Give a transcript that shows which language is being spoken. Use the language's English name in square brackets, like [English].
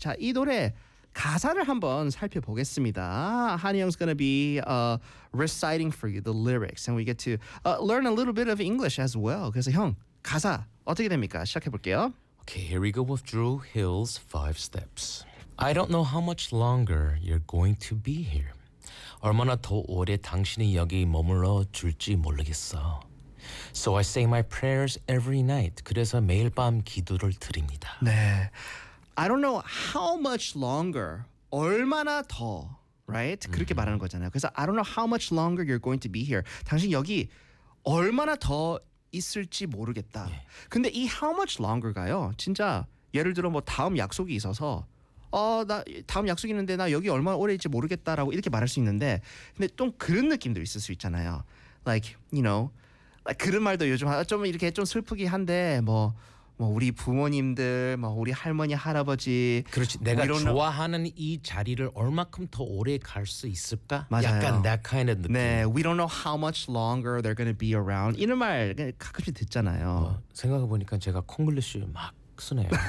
[Korean] 자, 이 노래 가사를 한번 살펴보겠습니다. [English] Hanyoung's going to be reciting for you the lyrics and we get to learn a little bit of English as well. [Korean] 그래서 형, 가사 어떻게 됩니까? 시작해 볼게요. [English] Okay, here we go with Drew Hill's Five Steps. I don't know how much longer you're going to be here. [Korean] 얼마나 더 오래 당신이 여기 머물러 줄지 모르겠어. [English] So I say my prayers every night. [Korean] 그래서 매일 밤 기도를 드립니다. 네. [English] I don't know how much longer. [Korean] 얼마나 더, [English] right? [Korean] 그렇게 말하는 거잖아요. 그래서 [English] I don't know how much longer you're going to be here. [Korean] 당신 여기 얼마나 더 있을지 모르겠다. 네. 근데 이 [English] how much longer [Korean] 가요? 진짜 예를 들어 뭐 다음 약속이 있어서 나 다음 약속이 있는데 나 여기 얼마나 오래 있지 모르겠다라고 이렇게 말할 수 있는데 근데 좀 그런 느낌도 있을 수 있잖아요. [English] Like, you know. [Korean] Like 그런 말도 요즘 좀 이렇게 좀 슬프긴 한데 뭐 우리 부모님들, 뭐 우리 할머니 할아버지 그렇지. 내가 좋아하는 이 자리를 얼마큼 더 오래 갈 수 있을까? 맞아요. 약간 [English] that kind of [Korean] 느낌. 네. [English] We don't know how much longer they're going to be around. [Korean] 이런 말 가끔씩 듣잖아요. 생각해 보니까 제가 콩글리쉬 막 쓰네요.